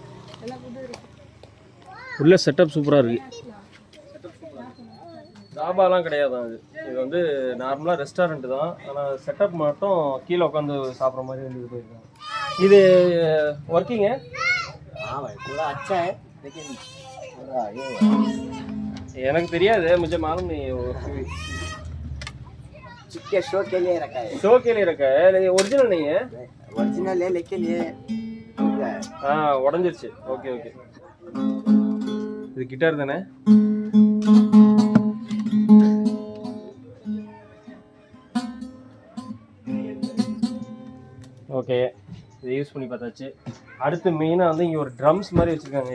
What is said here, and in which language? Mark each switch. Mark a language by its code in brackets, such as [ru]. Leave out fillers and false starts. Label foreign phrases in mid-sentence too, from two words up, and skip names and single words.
[ta] உள்ள செட்டப் சூப்பராக இருக்குது. தாபாலாம் கிடையாது அது. இது வந்து நார்மலாக ரெஸ்டாரண்ட் தான். ஆனால் செட்டப் மட்டும் கீழே உட்காந்து சாப்பிட்ற மாதிரி வந்து போயிருக்காங்க. இது ஒர்க்கிங்க எனக்கு தெரியாது. [hi] मुझे मालूम नहीं है वो चिक्के शो के लिए रखा है. शो के लिए रखा है लेकिन ओरिजिनल नहीं है. ओरिजिनल है लेकिन ये [ta] हाँ உடைஞ்சிருச்சு. [en] okay okay. [ta] இது கிட்டார் தானே? ஓகே இதை யூஸ் பண்ணி பார்த்தாச்சு. அடுத்து மெயினாக வந்து இங்கே ஒரு ட்ரம்ஸ் மாதிரி வச்சுருக்காங்க.